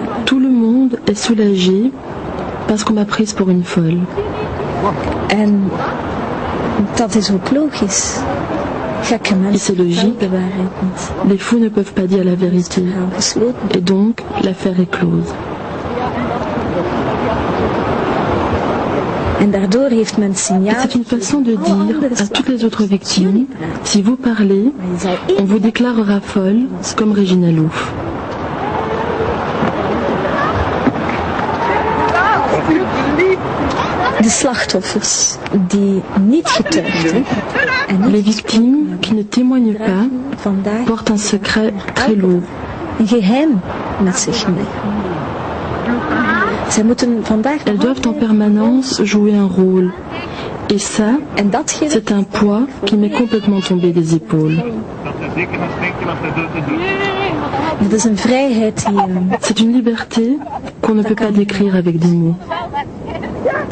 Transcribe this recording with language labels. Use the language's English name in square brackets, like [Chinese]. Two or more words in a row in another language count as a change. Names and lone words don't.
[French] Tout le monde est soulagé parce qu'on m'a prise pour une folle. [Dutch] En dat is ook logisch. Gekke mensen vertellen de waarheid niet. [French] Les fous ne peuvent pas dire la vérité. Et donc, l'affaire est close. [Dutch] En daardoor heeft men signaal. [French] C'est une façon de dire à toutes les autres victimes, si vous parlez, on vous déclarera folle, comme Regina Louf. [Dutch] De slachtoffers die niet getuigden. [French] Les victimes qui ne témoignent pas portent un secret très lourd. [Dutch] Een geheim met zich mee. [French] Elles doivent en permanence jouer un rôle. Et ça, c'est un poids qui m'est complètement tombé des épaules. C'est une liberté qu'on ne peut pas décrire avec des mots.